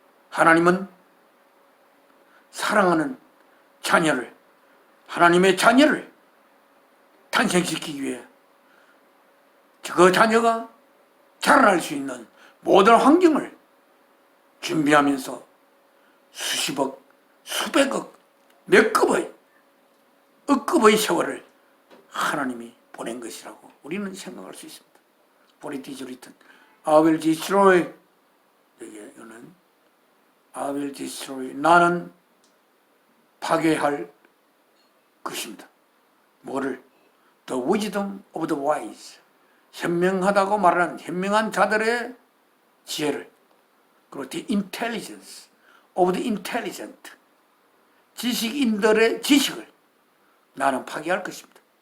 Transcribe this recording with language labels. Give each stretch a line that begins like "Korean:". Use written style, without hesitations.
Korean: 하나님은 사랑하는 자녀를, 하나님의 자녀를 탄생시키기 위해 그 자녀가 자라날 수 있는 모든 환경을 준비하면서 수십억, 수백억, 몇 급의, 억급의 세월을 하나님이 보낸 것이라고 우리는 생각할 수 있습니다.
English: For it is written, I will destroy,
Korean: 여기는
English: I will destroy,
Korean: 나는 파괴할 것입니다. 뭐를?
English: The wisdom of the wise,
Korean: 현명하다고 말하는 현명한 자들의 지혜를, 그리고
English: the intelligence of the intelligent,
Korean: 지식인들의 지식을 나는 파괴할 것입니다.